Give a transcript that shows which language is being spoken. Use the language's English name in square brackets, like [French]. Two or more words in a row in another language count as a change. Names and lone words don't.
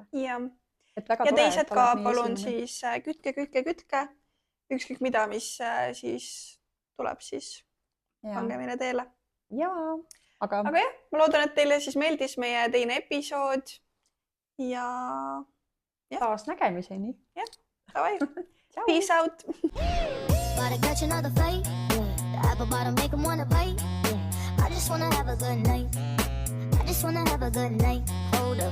[Estonian] Ja teised ka palun siis kütke. Ükskõik mida, mis siis tuleb, siis pange meile teele. Aga jah, ma loodan, et teile siis meeldis meie teine episood ja taas nägemiseni. Jah, davai. [English] Peace out. I just wanna have a good night.